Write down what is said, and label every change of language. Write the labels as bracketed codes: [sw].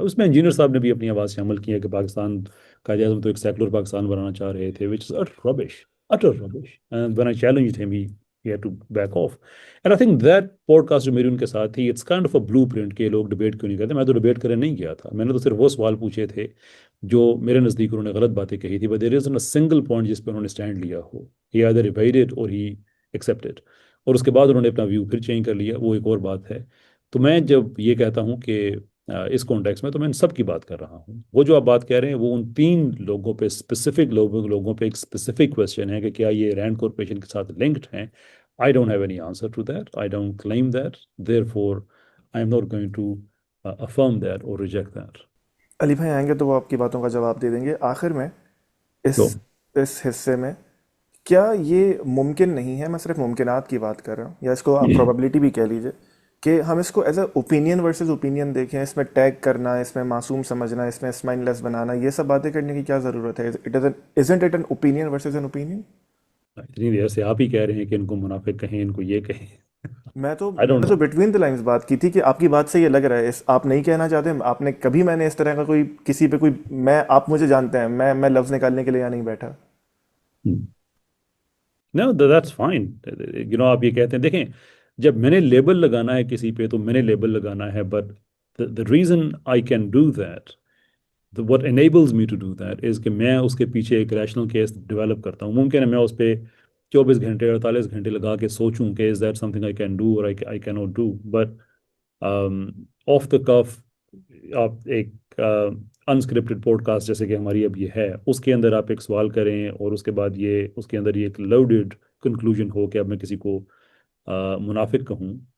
[ur] اس میں انجینئر صاحب نے بھی اپنی آواز سے عمل کیا کہ پاکستان، قائد اعظم تو ایک سیکولر پاکستان بنانا چاہ رہے تھے، [en] Which is utter rubbish, utter rubbish. And when I challenged ہم ہی had to back off. And I think that podcast [ur] جو میری ان کے ساتھ تھی، [en] it's kind of a blueprint [ur] کہ لوگ ڈبیٹ کیوں نہیں کرتے. میں تو ڈبیٹ کرنے نہیں گیا تھا، میں نے تو صرف وہ سوال پوچھے تھے جو میرے نزدیک انہوں نے غلط باتیں کہی تھی. [en] but there is a single point [ur] جس پہ انہوں نے اسٹینڈ لیا ہو. [en] He either evaded or he accepted. [ur] اور اس کے بعد انہوں نے اپنا ویو پھر چینج کر لیا، وہ ایک اور بات ہے. تو میں جب یہ کہتا ہوں کہ اس کانٹیکس میں، تو میں ان سب کی بات کر رہا ہوں. وہ جو آپ بات کہہ رہے ہیں وہ ان 3 لوگوں پہ اسپیسیفک لوگوں پہ ایک اسپیسیفک کوشچن ہے کہ کیا یہ رینڈ کارپوریشن کے ساتھ لنکڈ ہیں. [en] I don't have any answer to that. I don't claim that. Therefore, I am not going to affirm that or reject that. [ur] علی بھائی آئیں گے تو وہ آپ کی باتوں کا جواب دے دیں گے. آخر میں اس [en] So, [ur] اس حصے میں کیا یہ ممکن نہیں ہے، میں صرف ممکنات کی بات کر رہا ہوں، یا اس کو آپ پروبیبلٹی بھی کہہ لیجئے، کہ ہم اس کو [en] as a opinion versus opinion [ur] دیکھیں، اس میں ٹیگ کرنا، اس میں معصوم سمجھنا، اس میں اسمائن لیس بنانا، یہ سب باتیں کرنے کی کیا ضرورت ہے؟ [en] Isn't it an opinion versus an opinion? [ur] اتنی دیر سے آپ ہی کہہ رہے ہیں کہ ان کو منافق کہیں، ان کو یہ کہیں. میں تو [en] I [ur] میں [en] don't [ur] نے [en] know. [ur] تو [en] between the lines [ur] بات کی تھی کہ آپ کی بات سے یہ لگ رہا ہے آپ نہیں کہنا چاہتے. آپ نے کبھی، میں نے اس طرح کا کوئی کسی پہ کوئی، میں، آپ مجھے جانتے ہیں، میں لفظ نکالنے کے لیے یہاں نہیں بیٹھا. [en] Hmm. No, that's fine. [ur] آپ یہ کہتے ہیں، دیکھیں، جب میں نے لیبل لگانا ہے کسی پہ تو میں نے لیبل لگانا ہے. [en] but the reason I can do that, what enables me to do that is [ur] کہ میں اس کے پیچھے ایک ریشنل کیس ڈیولپ کرتا ہوں. ممکن ہے میں اس پہ 24 گھنٹے 48 گھنٹے لگا کے سوچوں کہ [en] is that something I can do or I cannot do. But of the cuff [ur] آپ ایک انسکرپٹڈ پوڈ کاسٹ جیسے کہ ہماری اب یہ ہے، اس کے اندر آپ ایک سوال کریں اور اس کے بعد یہ اس کے اندر یہ ایک لوڈڈ کنکلوژن ہو کہ اب میں کسی کو منافق کہوں.